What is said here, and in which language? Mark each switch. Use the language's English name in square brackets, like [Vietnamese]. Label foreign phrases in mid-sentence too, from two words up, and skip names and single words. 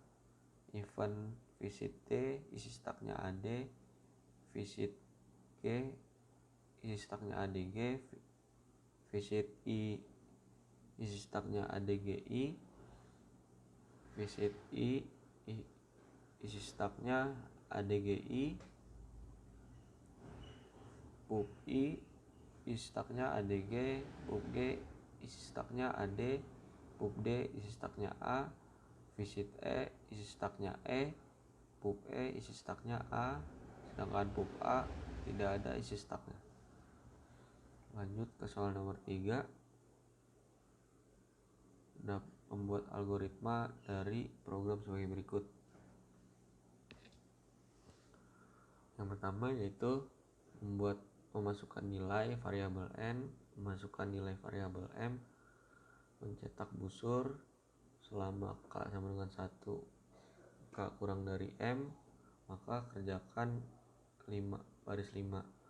[Indonesian] Event visit D isi staknya AD. Visit G isi staknya ADG. Visit I isi staknya ADGI. Visit I isi staknya ADGI. Pub I isi staknya ADG. Pub G isi staknya AD. Pub D isi staknya A. Visit E isi staknya E. Pub E isi staknya A, sedangkan pub A tidak ada isi staknya. Lanjut ke soal nomor 3. Membuat algoritma dari program sebagai berikut. Yang pertama yaitu memasukkan nilai variabel n, memasukkan nilai variabel m, mencetak busur selama k sama dengan 1, k kurang dari m, maka kerjakan baris 5.